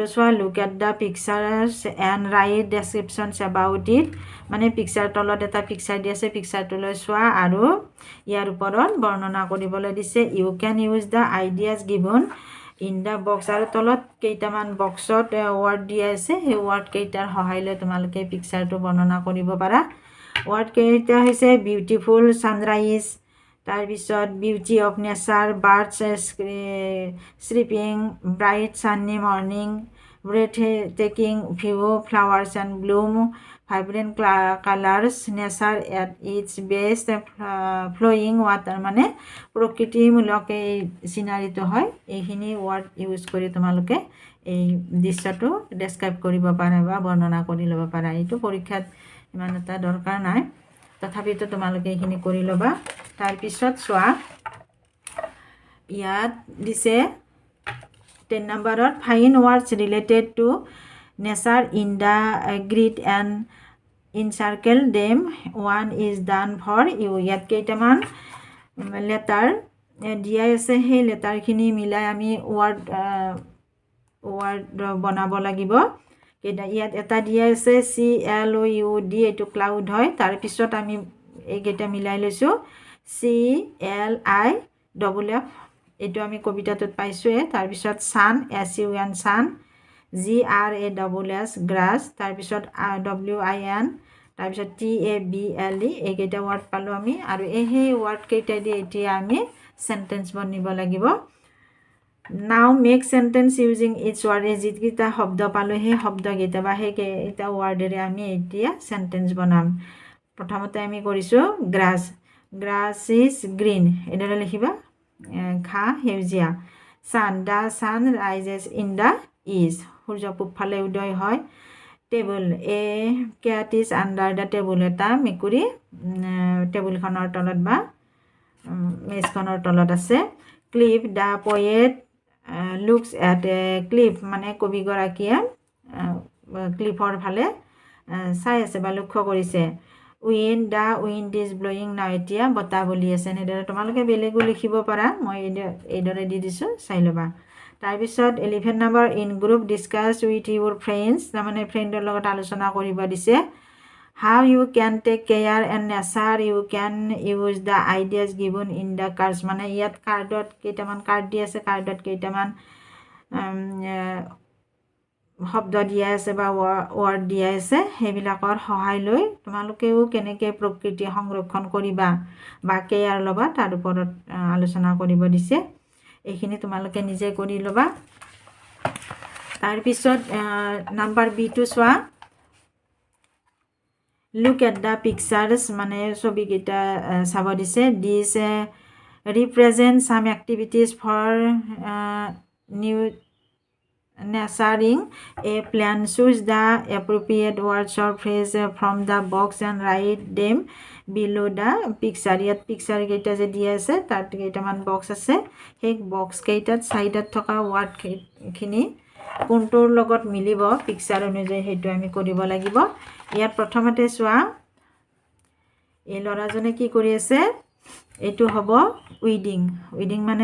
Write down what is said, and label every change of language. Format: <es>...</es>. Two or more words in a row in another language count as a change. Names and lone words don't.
<as>চোৱা</as> <en>look at the pictures and write descriptions about it</en> <as>মানে পিকচাৰ তলত এটা পিকচাৰ দি আছে পিকচাৰটোলৈ চোৱা আৰু ইয়াৰ ওপৰত বৰ্ণনা কৰিবলৈ দিছে</as> <en>you can use the ideas given in the box</en> <as>আৰু তলত কেইটামান বক্সত ৱৰ্ড দিয়া আছে সেই ৱৰ্ড কেইটাৰ সহায় লৈ তোমালোকে পিকচাৰটো বৰ্ণনা কৰিব পাৰা ৱৰ্ড কেইটা হৈছে</as> <en>beautiful sunrise</en> <as>তাৰ পিছত</as> <en>beauty of nature birds sleeping bright sunny morning breathtaking view flowers and bloom vibrant colors nature at its best flowing water</en> <as>মানে প্ৰকৃতিমূলক এই সিনাৰীটো হয় এইখিনি ৱৰ্ড ইউজ কৰি তোমালোকে এই দৃশ্যটো ডেসক্ৰাইব কৰিব পাৰা বা বৰ্ণনা কৰি ল'ব পাৰা এইটো পৰীক্ষাত ইমান এটা দৰকাৰ নাই তথাপিতো তোমালোকে এইখিনি কৰি ল'বা তাৰ পিছত চোৱা ইয়াত দিছে 10 নম্বৰত</as> <en>find words related to nature in the grid and encircle them one is done for you</en> <as>ইয়াত কেইটামান লেটাৰ দিয়া আছে সেই লেটাৰখিনি মিলাই আমি ৱৰ্ড বনাব লাগিব ইয়াত এটা দিয়া আছে CLOUD এইটো ক্লাউড হয় তাৰ পিছত আমি এইকেইটা মিলাই লৈছো CLIFF এইটো আমি কবিতাটোত পাইছোৱে তাৰ পিছত সান SUN সান GRASS গ্ৰাছ তাৰ পিছত WIN তাৰ পিছত TABLE এইকেইটা ৱৰ্ড পালো আমি আৰু এই ৱৰ্ড কেইটা দি এতিয়া আমি সেন্টেন্স বনিব লাগিব</as> <en>now make sentence using its word</en> <as>যিকেইটা শব্দ পালো সেই শব্দকেইটা বা সেইকেইটা ৱৰ্ডেৰে আমি এতিয়া সেন্টেন্স বনাম প্ৰথমতে আমি কৰিছো</as> <en>grass is green</en> <as>এডালে লিখিবা ঘাঁহ সেউজীয়া</as> <en>sun the sun rises in the east</en> <as>সূৰ্য পূবফালে উদয় হয়</as> <en>table a cat is under the table</en> <as>এটা মেকুৰী টেবুলখনৰ তলত বা মেজখনৰ তলত আছে</as> <en>cliff the poet looks at a</en> <as>ক্লিফ মানে কবিগৰাকীয়ে ক্লিফৰ ফালে চাই আছে বা লক্ষ্য কৰিছে</as> <en>wind is blowing now</en> <as>এতিয়া বতাহ বলি আছে এনেদৰে তোমালোকে বেলেগো লিখিব পাৰা মই এইদৰে দি দিছোঁ চাই ল'বা তাৰপিছত 11 নম্বৰ</as> <en>in group discuss with your friends</en> <as>তাৰমানে ফ্ৰেণ্ডৰ লগত আলোচনা কৰিব দিছে</as> <en>how you can take care and nature you can use the ideas given in the cards</en> <as>মানে ইয়াত কাৰ্ডত কেইটামান কাৰ্ড দি আছে কাৰ্ডত কেইটামান শব্দ দিয়া আছে বা ৱৰ্ড দিয়া আছে সেইবিলাকৰ সহায় লৈ তোমালোকেও কেনেকৈ প্ৰকৃতি সংৰক্ষণ কৰিবা বা কেয়াৰ ল'বা তাৰ ওপৰত আলোচনা কৰিব দিছে এইখিনি তোমালোকে নিজে কৰি ল'বা তাৰপিছত নাম্বাৰ বিটো চোৱা</as> <en>look at the pictures</en> <as>মানে ছবিকেইটা চাব দিছে দিছ</as> <en>represent some activities for new nurturing a plan choose the appropriate words or phrase from the box and write them below the picture</en> <as>ইয়াত পিকচাৰ কেইটা যে দিয়া আছে তাত কেইটামান বক্স আছে সেই বক্স কেইটাত সাইডত থকা ওয়ার্ড খিনি কোনটোৰ লগত মিলিব পিকচাৰ অনুযায়ী হেতু আমি কৰিব লাগিব ইয়াত প্ৰথমতে চোৱা এই লৰাজনে কি কৰি আছে এটো হ'ব উইডিং মানে</as>